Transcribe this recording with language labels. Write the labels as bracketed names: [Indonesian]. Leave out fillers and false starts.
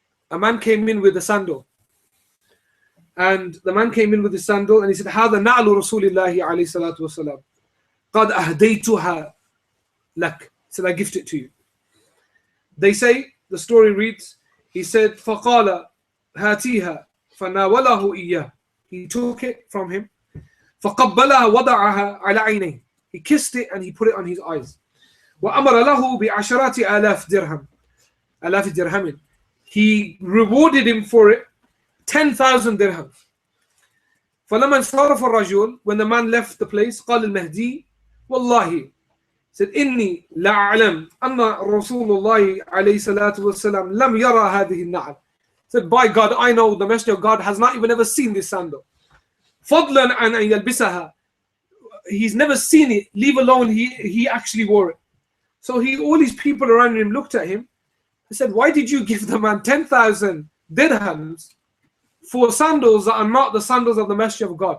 [English] A man came in with a sandal. And the man came in with his sandal and he said, [Arabic] هذا نعل رسول الله عليه الصلاة والسلام قد أهديتها لك. [English] He said, I gift it to you. They say, the story reads, he said, [Arabic] فقال هاتيها فناوله إياه. [English] He took it from him. [Arabic] فقبلها وضعها على عينيه. [English] He kissed it and he put it on his eyes. [Arabic] وأمر له بعشرات آلاف درهم. آلاف درهم. [English] He rewarded him for it 10,000 dirhams. [Arabic] فلما انصرف الرجل, [English] when the man left the place, [Arabic] قال المهدي والله, [English] said [Arabic] إني لا أعلم أن رسول الله عليه الصلاة والسلام لم يرى هذه النعل. [English] Said, by God, I know the Messenger of God has not even ever seen this sandal. [Arabic] فضلا عن أن يلبسها. [English] He's never seen it, leave alone he actually wore it. So all these people around him looked at him. They said, why did you give the man 10,000 dirhams for sandals that are not the sandals of the Messenger of God?